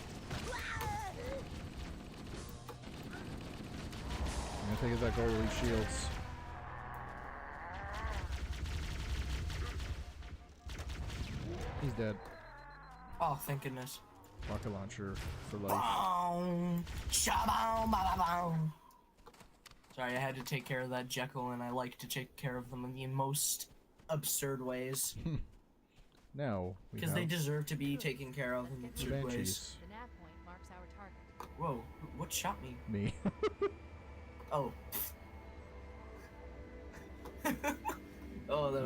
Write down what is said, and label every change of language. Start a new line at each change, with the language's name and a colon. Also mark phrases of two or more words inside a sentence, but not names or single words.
English: I'm gonna take that gold elite shields. He's dead. Oh, thank goodness. Rocket launcher for life. Boom! Shaboom! Ba-ba-boom! Sorry, I had to take care of that Jekyll, and I like to take care of them in the most absurd ways. Now, we Because they have deserve to be taken care of in the absurd ways. banshees. The nav point marks our target. Whoa, what shot me? Me. Oh. Oh, that